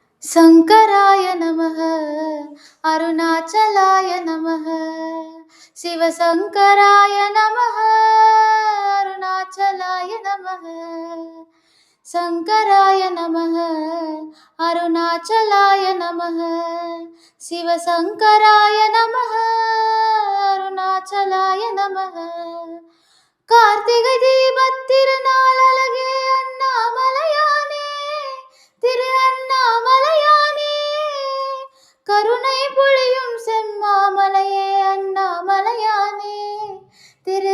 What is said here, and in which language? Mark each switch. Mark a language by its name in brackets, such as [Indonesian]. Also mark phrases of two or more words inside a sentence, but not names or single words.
[Sanskrit] शङ्कराय नमः अरुणाचलाय नमः शिवशङ्कराय नमः अरुणाचलाय नमः शङ्कराय नमः अरुणाचलाय नमः शिवशङ्कराय नमः अरुणाचलाय नमः [Tamil] கார்த்திகை தீபத் திருநாள் அழகே அண்ணாமலையானே திரு அண்ணாமலையானே கருணை பொழியும் செம்மாமலையே அண்ணாமலையானே திரு